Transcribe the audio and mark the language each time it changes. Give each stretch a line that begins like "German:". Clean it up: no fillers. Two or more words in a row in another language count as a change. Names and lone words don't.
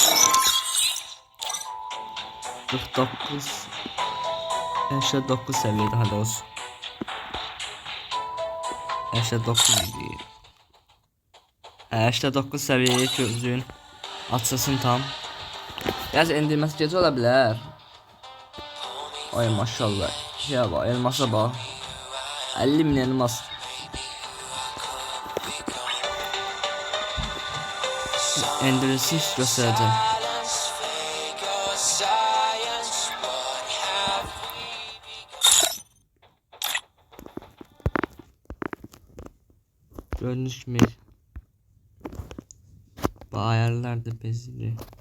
Azerbaijani: 89 səviyyə daha doğrusu. 89 səviyyəyə gözləyin. Açılsın tam. Biraz endirməsi gecə ola bilər.
Turkish: Ay maşallah. Ya bak elmasa bak. 50.000 elmas. Endirisiz göstereceğim. Gördüğünüz gibi bu ayarlar da bezili.